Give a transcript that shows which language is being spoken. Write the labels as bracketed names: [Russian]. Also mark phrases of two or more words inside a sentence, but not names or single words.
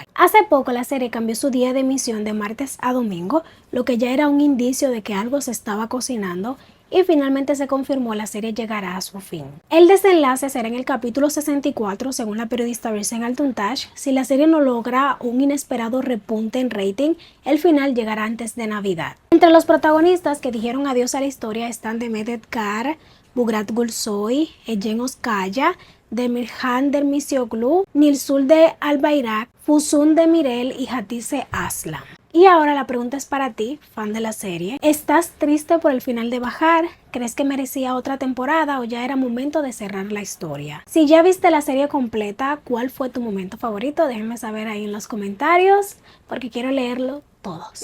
[Spanish] Hace poco la serie cambió su día de emisión de martes a domingo, lo que ya era un indicio de que algo se estaba cocinando, y finalmente se confirmó la serie llegará a su fin. El desenlace será en el capítulo 64, según la periodista Virsen Altuntash. Si la serie no logra un inesperado repunte en rating, el final llegará antes de Navidad. Entre los protagonistas que dijeron adiós a la historia están Demet Kar, Bugrat Gulsoy, Ejen Oskaya, Demirhan Dermisioglu, Nilsul de Albayrak, Fusun de Mirel y Hatice Aslam. Y ahora la pregunta es para ti, fan de la serie. ¿Estás triste por el final de Bajar? ¿Crees que merecía otra temporada o ya era momento de cerrar la historia? Si ya viste la serie completa, ¿cuál fue tu momento favorito? Déjenme saber ahí en los comentarios porque quiero leerlo todos.